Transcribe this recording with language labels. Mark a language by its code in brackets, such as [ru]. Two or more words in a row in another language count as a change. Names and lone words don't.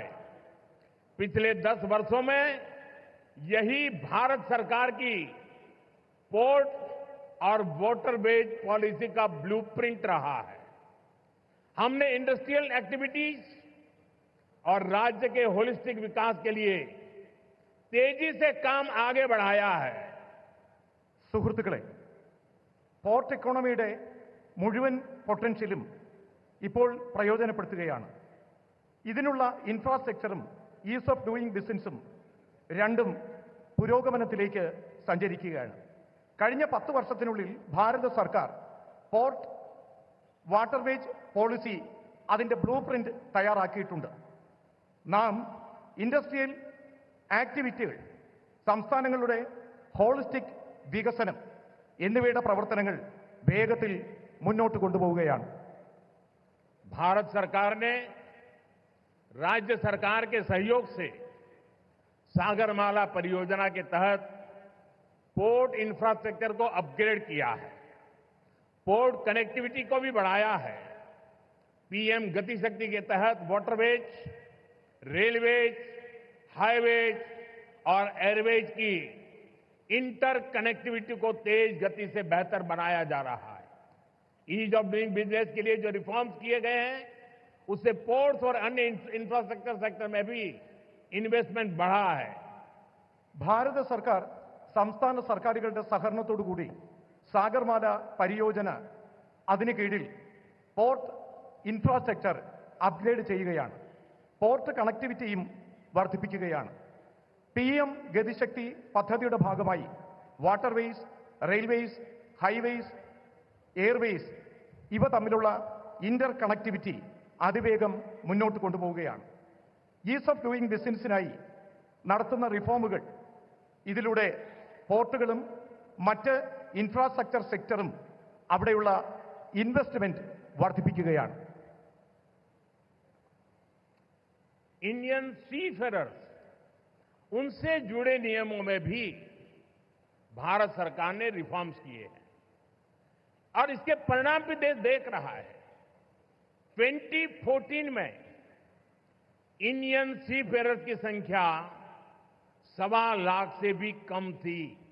[hi] पिछले 10 वर्षों में यही भारत सरकार की पोर्ट और [en] waterways policy [hi] का ब्लूप्रिंट रहा है. हमने [en] industrial activities [hi] और राज्य के होलिस्टिक विकास के लिए तेजी से काम आगे बढ़ाया है. [ml] സുഹൃത്തുക്കളെ, [en] port economy [ml] മുഴുവൻ പൊട്ടൻഷ്യലും ഇപ്പോൾ പ്രയോജനപ്പെടുത്തുകയാണ്. ഇതിനുള്ള ഇൻഫ്രാസ്ട്രക്ചറും [en] ease of doing business [ml] രണ്ടും പുരോഗമനത്തിലേക്ക് സഞ്ചരിക്കുകയാണ്. കഴിഞ്ഞ 10 വർഷത്തിനുള്ളിൽ ഭാരത സർക്കാർ [en] port waterways policy [ml] അതിന്റെ [en] blue print [ml] തയ്യാറാക്കിയിട്ടുണ്ട്. നാം [en] industrial activities, [ml] സംസ്ഥാനങ്ങളുടെ ഹോളിസ്റ്റിക് വികസനം എന്നിവയുടെ പ്രവർത്തനങ്ങൾ വേഗത്തിൽ മുന്നോട്ട് കൊണ്ടുപോവുകയാണ്. [hi] भारत सरकार ने राज्य सरकार के सहयोग से सागरमाला परियोजना के तहत [en] port infrastructure [hi] को अपग्रेड किया है. [en] port connectivity [hi] को भी बढ़ाया है. पीएम गति शक्ति के तहत [en] waterways, railways, highways [hi] और एयरवेज की [en] inter connectivity [hi] को तेज गति से बेहतर बनाया जा रहा है. [en] ease of doing business [hi] के लिए जो रिफॉर्म्स किए गए हैं, उससे पोर्ट्स और अन्य [en] infrastructure sector [hi] में भी इन्वेस्टमेंट बढ़ा है. [ml] ഭാരത സർക്കാർ സംസ്ഥാന സർക്കാരുകളുടെ സഹകരണത്തോടുകൂടി സാഗർമാല പരിയോജന അതിന് കീഴിൽ [en] port infrastructure upgrade [ml] ചെയ്യുകയാണ്. [en] port connectivity [ml] വർദ്ധിപ്പിക്കുകയാണ്. PM ഗതിശക്തി പദ്ധതിയുടെ ഭാഗമായി [en] waterways, railways, highways, airways [ml] ഇവ തമ്മിലുള്ള [en] inter connectivity [ml] അതിവേഗം മുന്നോട്ട് കൊണ്ടുപോവുകയാണ്. [en] ease of doing business [ml] നടത്തുന്ന റിഫോമുകൾ ഇതിലൂടെ പോർട്ടുകളും മറ്റ് [en] infrastructure sector [ml] അവിടെയുള്ള ഇൻവെസ്റ്റ്മെന്റ് വർദ്ധിപ്പിക്കുകയാണ്. [en] Indian seafarers, [hi] उनसे जुड़े नियमों में भी भारत सरकार ने रिफॉर्म्स किए हैं और इसके परिणाम भी देश देख रहा है. 2014 में [en] Indian seafarers [hi] की संख्या 1.25 लाख से भी कम थी.